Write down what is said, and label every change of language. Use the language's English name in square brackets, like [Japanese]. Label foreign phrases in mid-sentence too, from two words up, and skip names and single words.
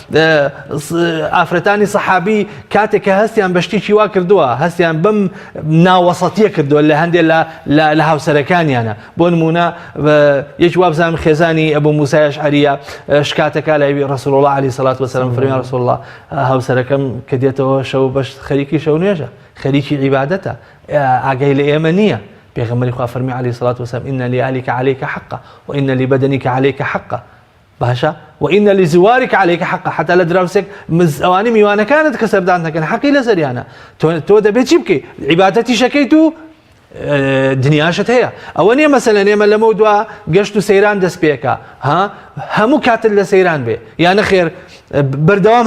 [Central Kurdish] ئافرەتانی سەحابی کاتێک کە هەستیان بە شتێکی وا کردووە هەستیان بەم ناوەسەتیە کردووە لە هەندێک لە هاوسەرەکانیانە بۆ نمونە یەک وابزانم خێزانی ئەبوو موسای ئەشعەریە شکاتەکە لای ڕەسوڵ الله [Arabic] عەلەیهی سەڵات وەسەلام [Central Kurdish] فەرمی ڕەسوڵ الله هاوسەرەکەم کە دێتەوە شەو بەش خەریکی شەو نوێژە خەریکی عیبادەتە ئاگای لە ئێمە نییە پێغەمبەری خوا فەرمی [Arabic] عەلەیهی سەڵات وەسەلام إن لأهلك عليك حقا وإن لبدنك عليك حقا [Central Kurdish] باشا [Arabic] وإن لزوارك عليك حقا [Central Kurdish] حتى لە دراوسێک ئەوانەی میوانەکانت کە سەردان دەکەن حەقی لەسەریانە تۆ دەبێت چی بکەیت عیبادەتی شەکەیت و دنیاشت هەیە ئەوە نییە مەسەلەن ئێمە لەمە دووە گەشت و سەیران دەست پێکە هەموو کاتت لە سەیران بێ یان نەخێر بەردەوام